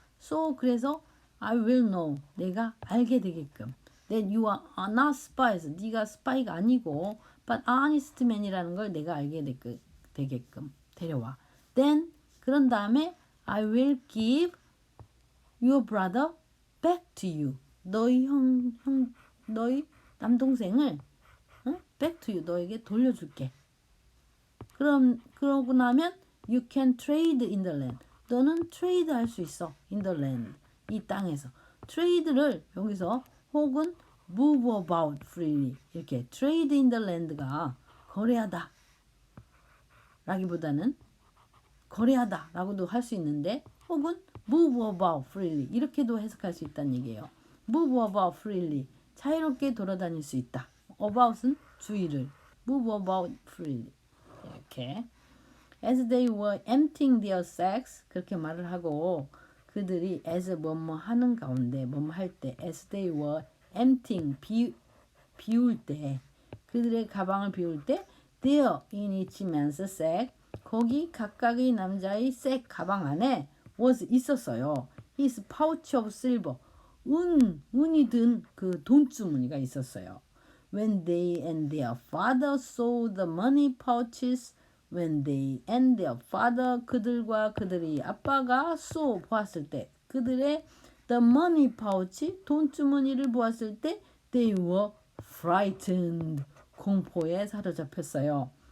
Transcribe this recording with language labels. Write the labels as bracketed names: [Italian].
[English] So [Korean] 그래서 [English] I will know [Korean] 내가 알게 되게끔 [English] that you are not spies [Korean] 네가 스파이가 아니고 [English] but honest man [Korean] 이라는 걸 내가 알게 되게끔 데려와. [English] Then [Korean] 그런 다음에 [English] I will give your brother back to you. [Korean] 너희 너희 남동생을 [English] back to you [Korean] 너에게 돌려줄게. 그러고 나면 [English] you can trade in the land. [Korean] 너는 트레이드 할 수 있어. [English] in the land. [Korean] 이 땅에서. 트레이드를 여기서 혹은 [English] move about freely [Korean] 이렇게 [English] trade in the land [Korean] 가 거래하다 라기보다는 거래하다 라고도 할 수 있는데 혹은 move about freely 이렇게도 해석할 수 있다는 얘기예요. [English] move about freely [Korean] 자유롭게 돌아다닐 수 있다. about은 주의를 [English] move about freely [Korean] 이렇게 [English] as they were emptying their sacks [Korean] 그렇게 말을 하고 그들이 as 뭐뭐 하는 가운데 뭐뭐 할 때 [English] as they were emptying [Korean] 비울 때 그들의 가방을 비울 때 [English] there in each man's sack [Korean] 거기 각각의 남자의 색 가방 안에 [English] was [Korean] 있었어요. [English] his pouch of silver [Korean] 운이 든 그 돈주머니가 있었어요. [English] When they and their father saw the money pouches when they and their father [Korean] 그들과 그들의 아빠가 [English] saw [Korean] 보았을 때 [English] 그들의 the money pouch [Korean] 돈주머니를 보았을 때 [English] they were frightened [Korean] 공포에 사로잡혔어요.